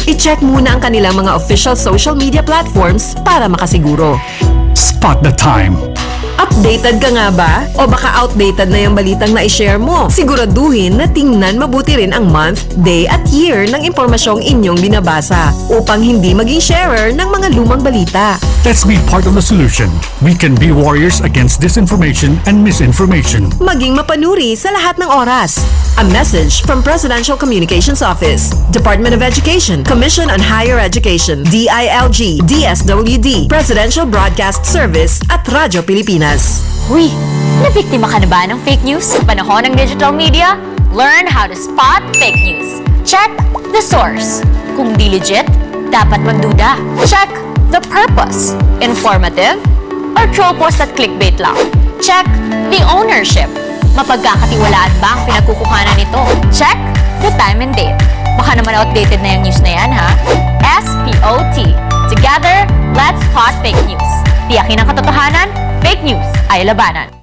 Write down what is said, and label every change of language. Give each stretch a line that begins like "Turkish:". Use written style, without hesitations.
Filipino: I-check muna ang kanilang mga official social media platforms para makasiguro.
English: Spot the time.
Filipino: Updated ka nga ba? O baka outdated na yung balitang na-share mo? Siguraduhin na tingnan mabuti rin ang month, day at year ng impormasyong inyong binabasa upang hindi maging sharer ng mga lumang balita.
English: Let's be part of the solution. We can be warriors against disinformation and misinformation.
Filipino: Maging mapanuri sa lahat ng oras.
English: A message from Presidential Communications Office, Department of Education, Commission on Higher Education, DILG, DSWD, Presidential Broadcast Service at Radyo Pilipinas.
Filipino: Uy, nabiktima ka na ba ng fake news sa panahon ng digital media?
English: Learn how to spot fake news. Check the source.
Filipino: Kung di legit, dapat magduda.
English: Check the purpose. Informative or troll post at clickbait lang. Check the ownership.
Filipino: Mapagkakatiwalaan ba ang pinagkukuhanan nito?
English: Check the time and date.
Filipino: Baka naman outdated na yung news na yan, ha? SPOT.
English: Together, let's spot fake news.
Filipino: Tiyakin ang katotohanan, fake news ay labanan.